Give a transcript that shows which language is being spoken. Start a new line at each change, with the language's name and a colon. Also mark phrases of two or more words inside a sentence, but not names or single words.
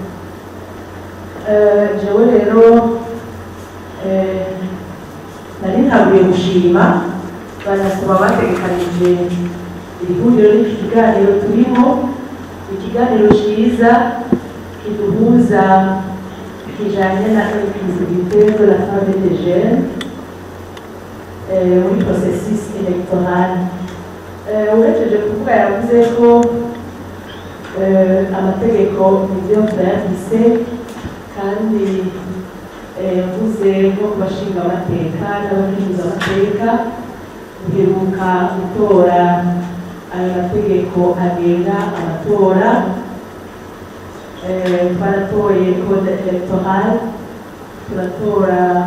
Rundi: jewe rero nari ntabwiye gushima banakuba bategekanije ihuriro n'iki kiganiro turimo ikiganiro cyiza kiduhuza kijanye na
French: inclusivité de la femme et des jeunes
Rundi: muri
French: processus électoral
Rundi: urejeje kuvuga yavuze ko amategeko nivyo vyanditse kandi yavuze ko bashinga amateka n'abahinduza amateka uheruka gutora ayo mategeko agenga amatora twaratoye
French: code electoral
Rundi: turatora